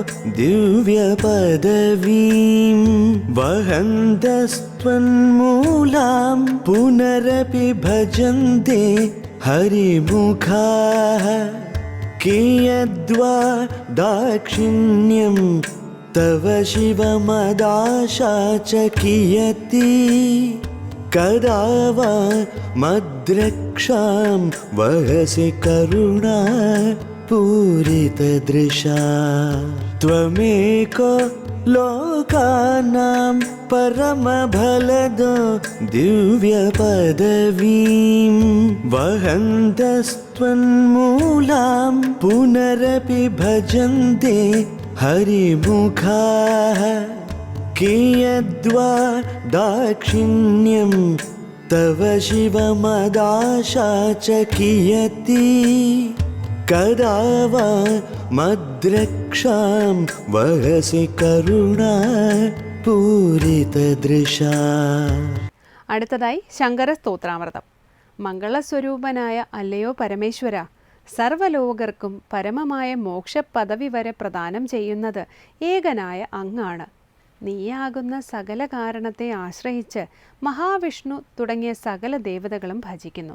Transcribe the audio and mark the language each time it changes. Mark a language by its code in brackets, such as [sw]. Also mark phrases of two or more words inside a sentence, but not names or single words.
[sa] ദിവ്യപദവീം വഹന്തസ്ത്വന്മൂലാം പുനരപി ഭജന്തെ ഹരിമുഖാഃ കിയദ്വാ ദാക്ഷിണ്യം തവ ശിവമദാശാ ച കിയതി കദാ വാ മദ്രക്ഷാം വഹസി കരുണാ पूरितदृशा त्वमेको लोकानां परमफलदो दिव्यपदवीं वहन्तस्त्वन्मूलां पुनरपि भजन्ते हरिमुखाः कियद्वा दाक्षिण्यं तव शिवमदाशा च कियती कदा वा मद्रक्षां वहसि करुणा पूरितदृशा. [ml] അടുത്തതായി ശങ്കര സ്തോത്രാമൃതം. മംഗളസ്വരൂപനായ അല്ലയോ പരമേശ്വര, സർവലോകർക്കും പരമമായ മോക്ഷപദവി വരെ പ്രദാനം ചെയ്യുന്നത് ഏകനായ അങ്ങാണ്. നീയാകുന്ന സകല കാരണത്തെ ആശ്രയിച്ച് മഹാവിഷ്ണു തുടങ്ങിയ സകല ദേവതകളും ഭജിക്കുന്നു.